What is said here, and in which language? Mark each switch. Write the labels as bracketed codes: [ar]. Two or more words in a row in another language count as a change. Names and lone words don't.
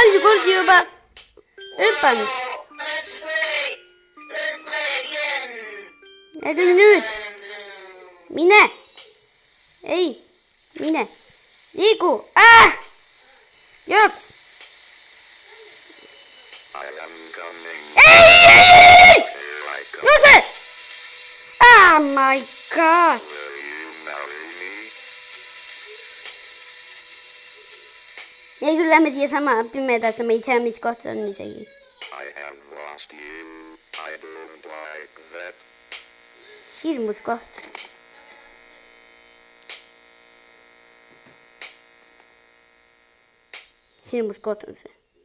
[et] kordi juba hüpanud. Ja küll nüüd. Mine. Ei, mine. Liigu. Jooks. Ei! Jookse! [en] Oh my gosh. [et] Ja küll lähme siia sama pimedasse, ma ei tea, mis koht see on isegi. Hirmus koht. Hirmus koht on see.